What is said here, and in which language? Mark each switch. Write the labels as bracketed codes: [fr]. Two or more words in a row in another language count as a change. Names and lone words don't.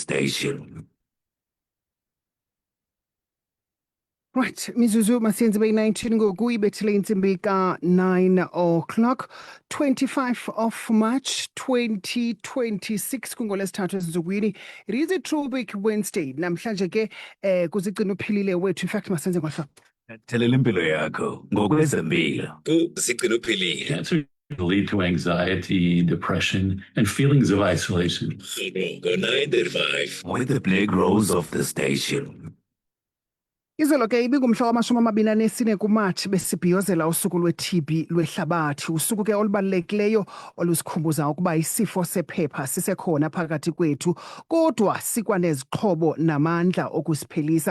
[en] station. [xh] Right, mizuzu masiyenze beyi-19 ngoku ibethile intsimbi ka- [en] 9 o'clock 25 of March 2026 [xh] kungolesithathu ezinsukwini. [en] It is a throwback Wednesday [xh] namhlanje ke kuzigcina uphilile wethu. [en] In fact [xh] masenze ngohlobo Thelela impilo yakho ngokwezempilo. Zigcina uphilile. [en] Cancer can lead to anxiety, depression, and feelings of isolation. Go 9:35 with the black rose of the station. [xh] Izolo ke ibingumhla wama-24 kuMatshi besibhiyozela usuku lwe-TB lwehlabathi, usuku ke olubalulekileyo olusikhumbuza ukuba isifo sephepha sisekhona phakathi kwethu, kodwa sikwanezixhobo namandla okusiphelisa.